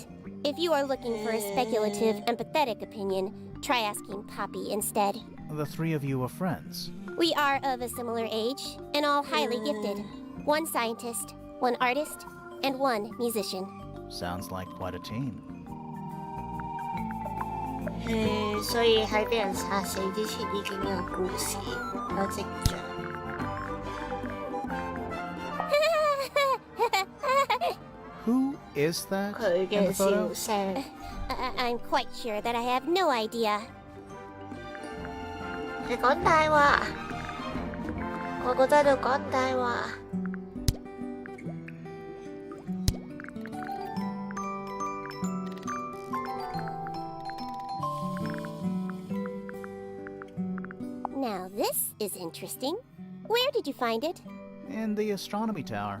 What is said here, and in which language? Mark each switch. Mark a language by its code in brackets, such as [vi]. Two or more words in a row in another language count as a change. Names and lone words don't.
[en] If you are looking for a speculative, empathetic opinion, try asking Poppy instead. The three of you are friends. We are of a similar age, and all highly gifted. 1 scientist, 1 artist, and 1 musician. Sounds like quite a team. [yue] 所以喺俾人殺死之前已經有故事，有跡象。 [en] Who is that [yue] 佢 [en] in [yue] 嘅 [en] the [yue] 笑 [en] photo? [yue] 聲。 [en] I'm quite sure that I have no idea. [yue] 你講大話，個個都喺度講大話。 [en] Now this is interesting. Where did you find it? In the astronomy tower.